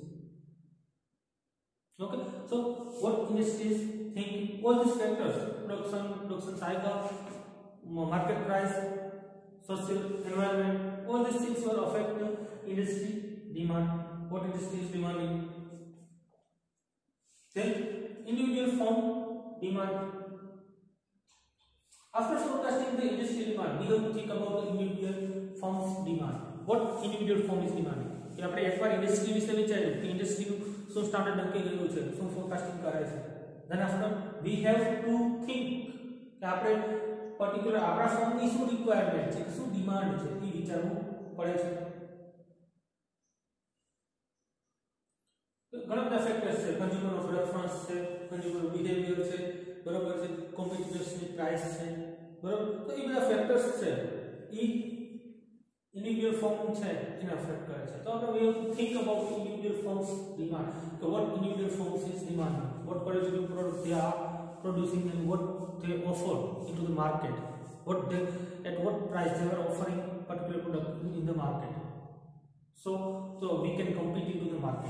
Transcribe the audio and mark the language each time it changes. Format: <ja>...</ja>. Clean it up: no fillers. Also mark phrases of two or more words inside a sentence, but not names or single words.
<en>Okay, so what industries think all these factors, production cycle, market price, social environment, all these things will affect the industry demand. What industry is demanding? Then individual firm demand. After forecasting the industry demand, we have to think about the individual firm's demand. What individual firm is demanding?</en> <gu>कि આપણે એકવાર ઇન્ડસ્ટ્રી વિશે વિચાર્યું કે ઇન્ડસ્ટ્રીનું શું સ્ટાન્ડર્ડ નક્કી કર્યું છે, શું ફોરકાસ્ટિંગ કરે છે.</gu> <en>then after we have to think</en> <gu>કે આપણે પર્ટિક્યુલર આપણા ફર્મની શું રિક્વાયરમેન્ટ છે, શું ડિમાન્ડ છે, એ વિચારવું પડે છે. ઘણા બધા ફેક્ટર્સ છે,</gu> <en>consumer of reference</en> <gu>છે,</gu> <en>consumer behavior</en> <gu>છે, બરાબર છે, કોમ્પિટિટર્સની પ્રાઇસ છે, બરાબર. તો એ બધા ફેક્ટર્સ છે, એ</gu> <en>individual firm</en> <gu>છે એને અફેક્ટ કરે છે. તો આપણે</gu> <en>we have to think about individual firms demand. So what individual firms is demanding, what quality of product they are producing, and what they offer into the market, what they at what price they are offering particular product in the market, so we can compete into the market.</en>